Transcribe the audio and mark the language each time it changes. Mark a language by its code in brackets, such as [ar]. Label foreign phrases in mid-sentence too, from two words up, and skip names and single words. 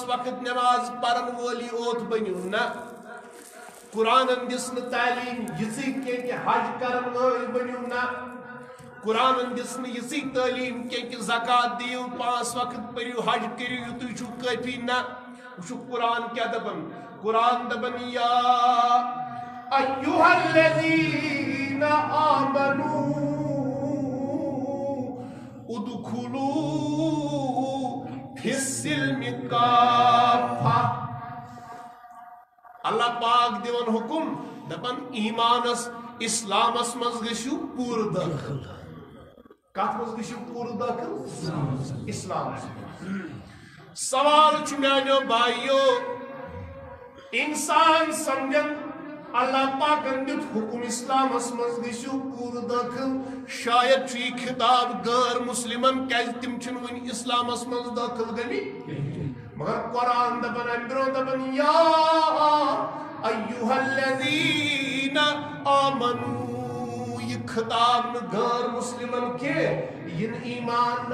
[ks] وقت نٮ۪ماز پرن وٲلی اوت بٔنِو نہ قرآن دِژ نہٕ تعلیٖم یِژٕے کینٛہہ کہِ حج کرن وٲلۍ بٔنِو نہ قرآن دِژ نہٕ یِژٕے تعلیٖم کینٛہہ کہِ زکات دِیِو 5 وقت پٔرِو حج کٔرِو یِتُے چھُو کٲفی نہ وٕچھِو قرآن کیٛاہ دپان قرآن دپان [ar] یا ایُّہا الذیٖنَ آمنوٗ ادخلوا فی السلم کافہ [ks] اللہ پاک دِوان حکم دپان ایمانس اسلامس منٛز گٔژھِو پوٗرٕ دٲخل کتھ منٛز گٔژھِو پوٗرٕ دٲخل اسلامس منٛز سوال چھُ میانیو بایو انسان سمجھن اللہ پاکن دیُت حکم اسلامس منٛز گٔژھِو پوٗرٕ دٲخل شاید چھُ یہِ خطاب غٲر مسلمن کیازِ تِم چھِنہٕ وُنہِ اسلامس منٛز دٲخل گٔمٕتۍ مگر قرآن دپان امہِ برٛونٛہہ دپان [ar] یا ایُّہا الذیٖنَ آمنوٗ [ks] یہِ خطاب نہٕ غٲر مسلمن کینٛہہ یہِ نہٕ ایمان